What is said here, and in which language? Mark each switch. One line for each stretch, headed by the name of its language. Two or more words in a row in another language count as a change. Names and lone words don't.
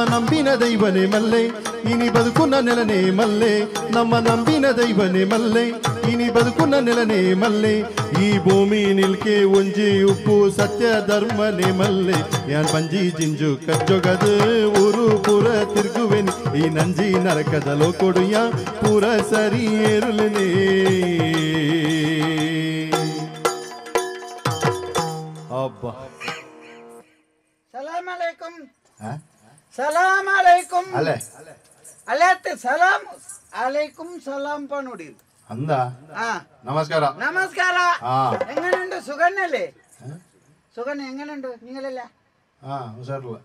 Tulu: ನಂಬಿನ ದೈವನೇ ಮಲ್ಲೆ ಇನಿ ಬದುಕುನ ನೆಲನೆ ಮಲ್ಲೆ ನಮ್ಮ ನಂಬಿನ ದೈವನೇ ಮಲ್ಲೆ ಇನಿ ಬದುಕುನ ನೆಲನೆ ಮಲ್ಲೆ ಈ ಭೂಮಿ ನಿಲ್ಕೆ ಒಂಜಿ ಉಪ್ಪು ಸತ್ಯ ಧರ್ಮನೆ ಮಲ್ಲೆ ಯಾನ್ ಬಂಜಿ ಜಿಂಜು ಕಜ್ಜೊಗದ ಊರು ಪೂರ ತಿರುಗುವೆನಿ ಈ ನಂಜಿ ನರಕದಲೋ ಕೊಡುಯ ಪೂರ ಸರಿ ಏರುಲೆನೆ ಅಬ್ಬಾ
Arabic: سلام عليكم سلام عليكم
Tulu: ಅಲ್ಲೇ ಅಲ್ಲತ್ತೆ
Arabic: سلام عليكم
Tulu: ಸಲಾಮ್ ಪನುಡಿ ಅಂದ ആ
Malayalam: നമസ്കാര നമസ്കാരം ആ എങ്ങനെയുണ്ട് സുഖന്നല്ലേ സുഖന്നെ എങ്ങനെയുണ്ട് നിങ്ങളല്ല ആ ഉഷാറില്ല